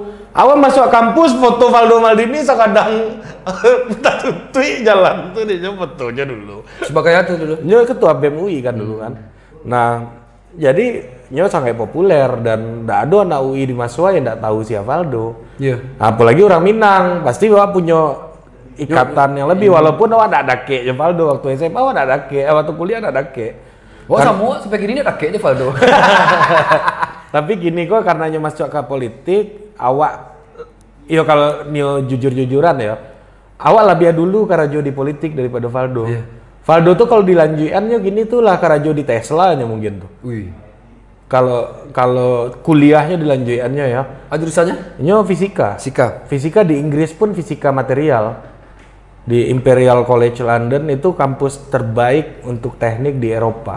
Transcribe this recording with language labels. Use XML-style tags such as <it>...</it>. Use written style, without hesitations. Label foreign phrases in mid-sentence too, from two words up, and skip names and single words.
<id>Awak masuk kampus foto Valdo Maldini sekadang tutui jalan tuh dia fotonya dulu. Sebagai apa dulu? Nyo ketua BEM UI kan dulu kan. Nah, jadi nyo sangat populer dan ndak ada anak UI di Maswa yang ndak tahu siapa Valdo. Iya. Apalagi orang Minang, pasti awak punya ikatan yang lebih walaupun awak</id> <min>ndak dake Jo</min> <id>Valdo waktu SMA awak</id> <min>ndak dake,</min> <id>waktu kuliah</id> <min>ndak dake.</min> <id>Wah, semua sampai gini</id> <min>ndak dake</min> <id>Valdo. Tapi gini kok karena nyo masuk ke politik, awak kalau nyo jujur-jujuran ya, awak lebih dulu Karajo di politik daripada Valdo. Iya. Valdo tuh kalau dilanjutannya gini tuh lah Karajo di Tesla nya mungkin tuh. Wih. Kalau kuliahnya dilanjutannya ya. Jurusannya? Nyo fisika. Fisika di Inggris pun fisika material. Di Imperial College London itu kampus terbaik untuk teknik di Eropa.</id>